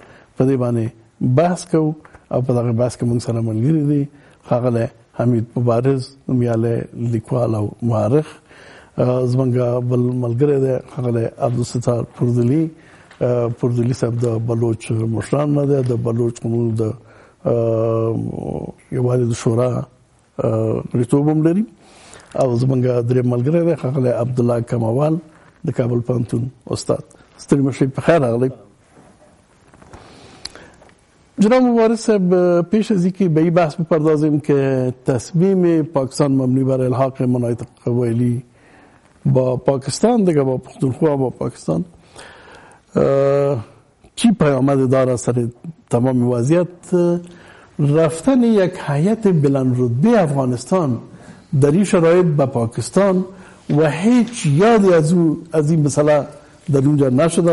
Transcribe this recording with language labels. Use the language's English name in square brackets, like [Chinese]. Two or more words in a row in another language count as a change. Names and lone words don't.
[Pashto] په دې باندې بحث کوو او په دغه بحث کې موږ سره ملګري دي ښاغلی حمید مبارز، نومیالی لیکوال او مورخ، زمونږ بل ملګری دی ښاغلی عبدالستار پردلي صاحب د بلوچ مشران نه دی، د بلوچ قومونو د یووالي د شورا غړیتوب هم لري، او زمونږ درېیم ملګری دی ښاغلی عبدالله کموال د کابل پوهنتون استاد. ستړي مشئ، په خیر راغلی. جناب مبارز صاحب، [Persian] پیش از اینکه به این بحث بپردازیم که تصمیم پاکستان مبنی بر الحاق مناطق قبایلی با پاکستان دیگه، با پختونخوا با پاکستان چی پیامد داره سر تمام وضعیت؟ رفتن یک هیئت بلند رتبه افغانستان در این شرایط به پاکستان و هیچ یادی از این مسئله در اونجا نشده.